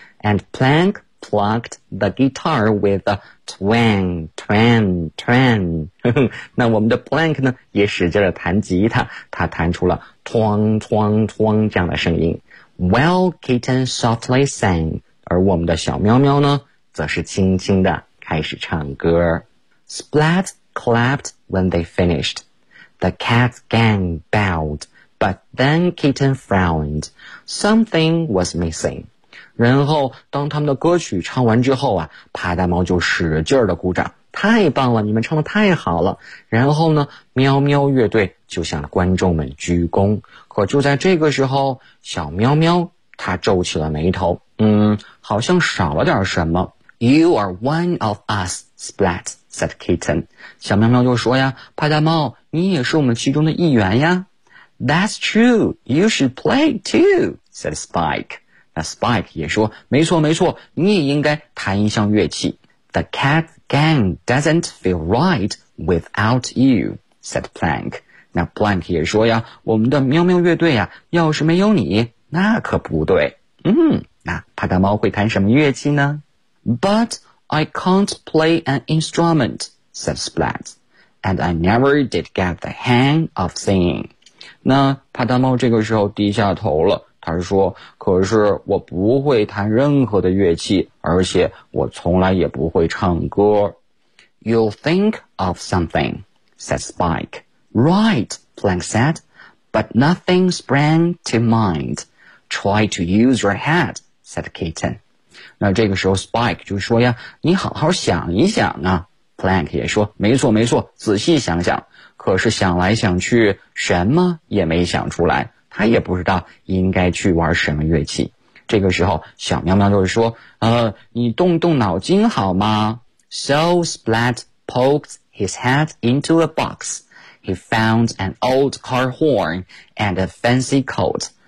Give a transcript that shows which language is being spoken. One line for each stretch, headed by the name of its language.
English: And Plankplucked the guitar with a twang, twang, twang.
Chinese: 那我们的 Plank 呢，也使劲地弹吉他，他弹出了 twang, twang, twang 这样的声音。
English: Well, Kitten softly sang.
Chinese: 而我们的小喵喵呢，则是轻轻地开始唱歌。
English: Splat clapped when they finished. The cat gang bowed, but then Kitten frowned. Something was missing.
Chinese: 然后当他们的歌曲唱完之后啊，帕大猫就使劲的鼓掌，太棒了，你们唱的太好了。然后呢，喵喵乐队就向观众们鞠躬。可就在这个时候，小喵喵他皱起了眉头，嗯，好像少了点什么。
English: You are one of us, Splat said Kitten.
Chinese: 小喵喵就说呀，帕大猫你也是我们其中的一员呀。
English: That's true, you should play too, said Spike.
Chinese: 那 Spike 也说，没错没错，你也应该弹一项乐器。
English: The cat gang doesn't feel right without you, said Plank.
Chinese: 那 Plank 也说呀，我们的喵喵乐队呀，要是没有你，那可不对。嗯，那帕大猫会弹什么乐器呢？
English: But I can't play an instrument, said Splat, and I never did get the hang of singing.
Chinese: 那帕大猫这个时候低下头了，他说，可是我不会弹任何的乐器，而且我从来也不会唱歌。
English: You'll think of something, said Spike. Right, Plank said, but nothing sprang to mind. Try to use your head, said Kitten.
Chinese: 那这个时候 Spike 就说呀，你好好想一想啊。 Plank 也说，没错没错，仔细想想。可是想来想去，什么也没想出来。他也不知道应该去玩什么乐器。这个时候小喵喵就是说，你动动脑筋好吗？
English: So Splat poked his head into a box. He found an old car horn and a fancy coat.